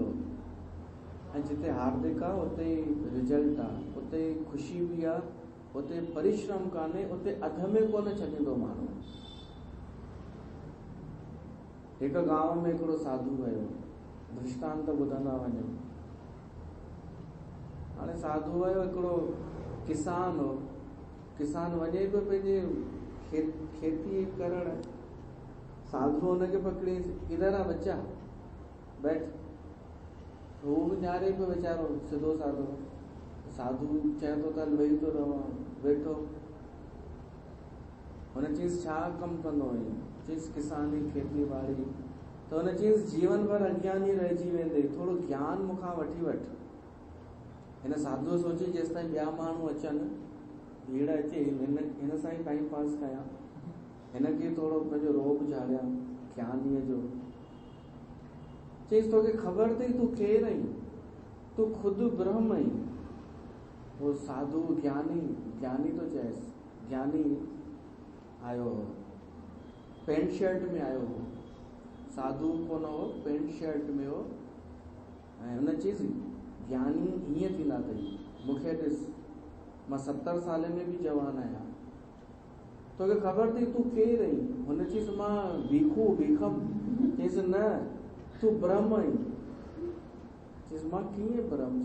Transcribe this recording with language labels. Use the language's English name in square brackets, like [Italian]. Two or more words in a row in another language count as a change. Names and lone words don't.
[Sindhi] ऐं जिते हार्दिक आहे उते रिजल्ट आहे, उते ख़ुशी बि आहे, उते परिश्रम कान्हे, उते अध में कोन छॾींदो माण्हू। हिकु गांव में हिकिड़ो साधू वियो, दृष्टांत ॿुधंदा वञो। हाणे साधू वियो, हिकिड़ो किसान हो, किसान वञे पियो पंहिंजे खेती करण, साधू हुनखे पकड़ी, [Hindi] इधर आ बच्चा बैठ। [Sindhi] हू बि निहारे पियो वीचारो, सिधो साधो। साधू चए थो त वेही थो रहां, वेठो। हुन चयईंसि छा कमु कंदो आहीं? चयईंसि किसानी, खेती ॿाड़ी। त हुन चयईंसि जीवन भर अज्ञानी रहिजी वेंदे, थोरो ज्ञान मूंखां वठी वठ। हिन साधूअ सोची जेसि ताईं ॿिया माण्हू अचनि, भीड़ अचे, हिन सां ई टाइम पास कयां, हिनखे थोरो पंहिंजो रोब झाड़ियां ज्ञानीअ जो। चईसि तोखे ख़बर अथई तूं केरु आहीं, तूं खुदि ब्रह्म आहीं। वो साधु ज्ञानी तो चएसि, ज्ञानी आयो हो, पेंट शर्ट में आयो हो, साधु कोन हो, पेंट शर्ट में हो। ऐं हुन चईसि ज्ञानी हीअं थींदा अथई, मूंखे ॾिस, मां 70 साल में बि जवान आहियां, तोखे ख़बर अथई तूं केरु आहीं? हुन चईसि मां भीखम। चईसि न, तूं ब्रह्म आहीं। चईसि मां कीअं ब्रह्म?